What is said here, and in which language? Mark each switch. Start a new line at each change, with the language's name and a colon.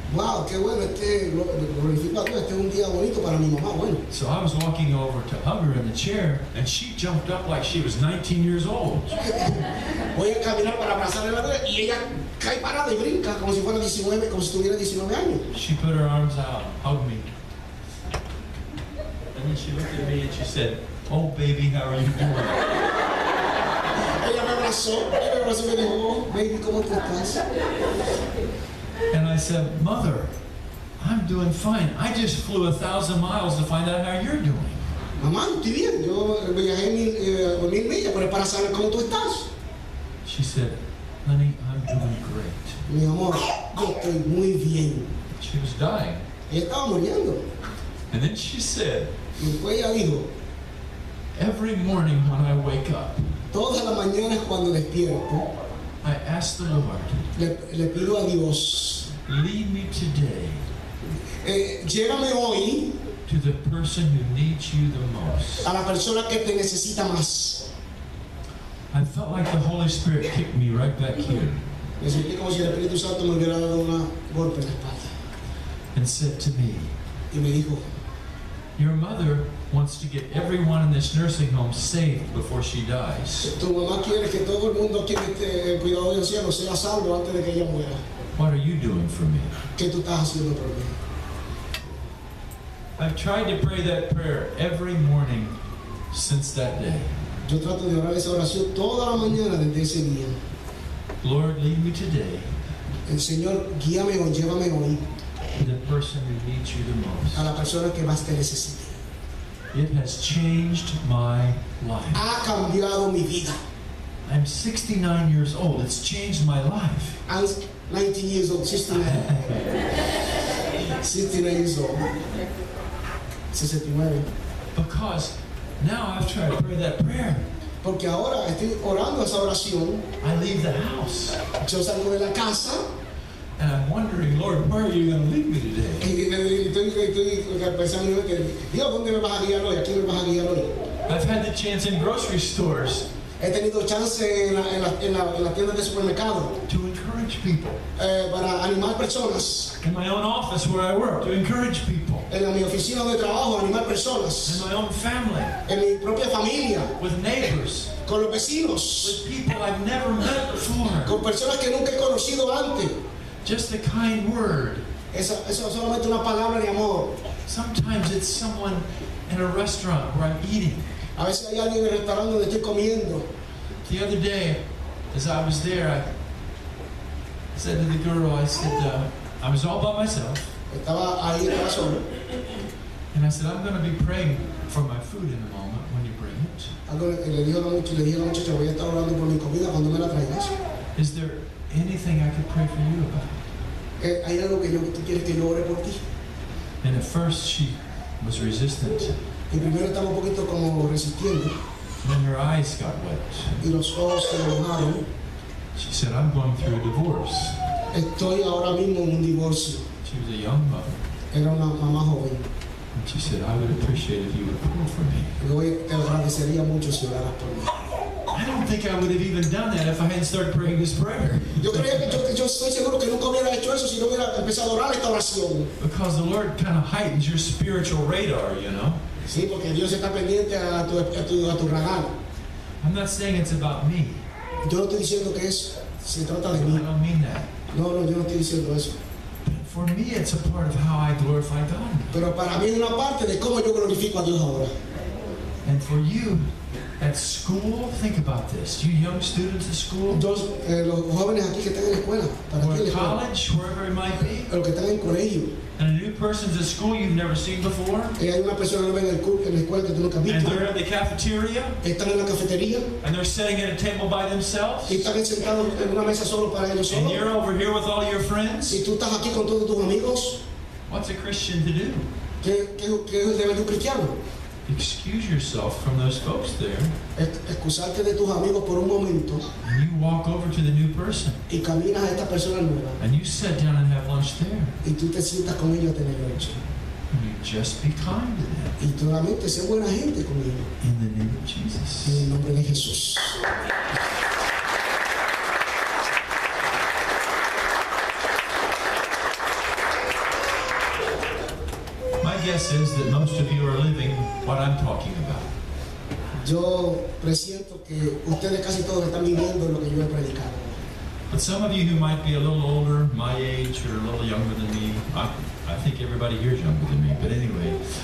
Spanish: Wow, qué bueno, glorifico a Dios, este es un día bonito para mi mamá, bueno.
English: So I was walking over to hug her in the chair, and she jumped up like she was 19 years old.
Spanish: Voy a caminar para abrazarle la tele y ella cae parada y brinca como si fuera 19, como si tuviera 19 años.
English: She put her arms out, hugged me. And then she looked at me and she said, "Oh, baby, how are you doing?"
Spanish: Ella me abrazó y me dijo,
English: "Oh, baby,
Spanish: ¿cómo tú estás?"
English: And I said, "Mother, I'm doing fine. I just flew 1,000 miles to find out how you're doing."
Spanish: Mamá, estoy bien. Yo viajé 1000 millas, pero es para saber cómo tú estás.
English: She said, "Honey, I'm doing great."
Spanish: Mi amor, yo estoy muy bien.
English: She was dying.
Spanish: Ella estaba muriendo.
English: And then she said,
Spanish: Y después ella dijo,
English: "Every morning when I wake up,
Spanish: todas las mañanas cuando despierto,
English: I ask the Lord,
Spanish: le pido a Dios,
English: lead me today
Spanish: llévame hoy
English: to the person who needs you the most."
Spanish: a la persona que te necesita más.
English: I felt like the Holy Spirit kicked me right back here
Spanish: Me sentí como si el Espíritu Santo me hubiera dado un golpe en la espalda.
English: and said to me,
Spanish: Y me dijo,
English: "Your mother wants to get everyone in this nursing home saved before she dies.
Spanish: tu mamá quiere que todo el mundo aquí en este cuidado de ancianos sea salvo antes de que ella muera.
English: What are you doing for me?"
Spanish: ¿Qué tú estás haciendo por mí?
English: I've tried to pray that prayer every morning since that day.
Spanish: Yo trato de orar esa oración toda la mañana desde ese día.
English: Lord, lead me today
Spanish: El Señor, guíame hoy, llévame hoy
English: to the person who needs you the
Spanish: a
English: most.
Spanish: la persona que más te necesite.
English: It has changed my life.
Spanish: Ha cambiado mi vida.
English: I'm 69 years old. It's changed my life. I'm 19 years old, 69. 69 years old. 69. Because now I've tried to pray that prayer.
Spanish: Porque ahora estoy orando esa oración.
English: I leave the house
Spanish: Yo salgo de la casa
English: and I'm wondering, Lord, where are you going to lead me today?
Spanish: y estoy pensando que Dios, ¿dónde me vas a guiar hoy? ¿A quién me vas a guiar hoy?
English: I've had the chance in grocery stores
Spanish: He tenido chance en la tienda de supermercado
English: to encourage people.
Spanish: para animar personas.
English: In my own office where I work, to encourage people.
Spanish: En mi oficina de trabajo, animar
English: In
Spanish: personas.
English: my own family,
Spanish: En mi propia familia,
English: with neighbors,
Spanish: con los vecinos,
English: with people I've never met before.
Spanish: con personas que nunca he conocido antes.
English: Just a kind word.
Spanish: Eso es solamente una palabra de amor.
English: Sometimes it's someone in a restaurant where I'm eating.
Spanish: A veces hay alguien en el restaurante donde estoy comiendo.
English: The other day, as I was there, I said to the girl, I was all by myself,
Spanish: Estaba ahí, estaba solo.
English: and I said, I'm going to be praying for my food in a moment when you bring it.
Spanish: Le dije a la muchacha, voy a estar orando por mi comida cuando me la traigas.
English: Is there anything I could pray for you about?
Spanish: ¿Hay algo que tú quieres que yo ore por ti?
English: And at first, she was resistant.
Spanish: Y primero estaba un poquito como resistiendo.
English: Then her eyes got wet.
Spanish: Y los ojos se me mojaron.
English: She said, I'm going through a divorce.
Spanish: Estoy ahora mismo en un divorcio.
English: She was a young mother.
Spanish: Era una mamá joven.
English: And she said, I would appreciate if you would pray for me.
Spanish: Te agradecería mucho si oraras por mí.
English: I don't think I would have even done that if I hadn't started praying this prayer.
Spanish: Yo creía que yo estoy seguro que nunca hubiera hecho eso si no hubiera empezado a orar esta oración.
English: Because the Lord kind of heightens your spiritual radar, you know.
Spanish: Sí, porque Dios está pendiente a tu radar.
English: I'm not saying it's about me.
Spanish: Yo no estoy diciendo que se trata de
English: I
Spanish: mí.
English: don't mean that.
Spanish: No, yo no estoy diciendo eso.
English: But for me, it's a part of how I glorify God.
Spanish: Pero para mí es una parte de cómo yo glorifico a Dios ahora.
English: And for you, at school, think about this. You young students at school,
Spanish: Los jóvenes aquí que están en la escuela, para
English: or
Spanish: aquí en
English: at
Spanish: la escuela,
English: college, wherever it might be,
Spanish: los que están en colegio,
English: and a new person's at school you've never seen before,
Spanish: hay una persona nueva en la escuela que tú nunca has
English: and
Spanish: visto,
English: they're at the cafeteria,
Spanish: están en la cafetería
English: and they're sitting at a table by themselves,
Spanish: y están sentados en una mesa solo para ellos
English: and
Spanish: solos,
English: you're over here with all your friends.
Spanish: y tú estás aquí con todos tus amigos.
English: What's a Christian to do?
Spanish: ¿Qué debe de un cristiano?
English: Excuse yourself from those folks there,
Spanish: Excusarte de tus amigos por un momento
English: and you walk over to the new person,
Spanish: y caminas a esta persona nueva
English: and you sit down and have lunch there.
Spanish: y tú te sientas con ellos a tener noche.
English: You just be kind to them.
Spanish: Y solamente sé buena gente con ellos.
English: In the name of Jesus.
Spanish: En el nombre de Jesús.
English: My guess is that most of you are living what I'm talking about.
Spanish: Yo presiento que ustedes casi todos están viviendo lo que yo he predicado.
English: But some of you who might be a little older, my age, or a little younger than me, I think everybody here is younger than me, but anyway.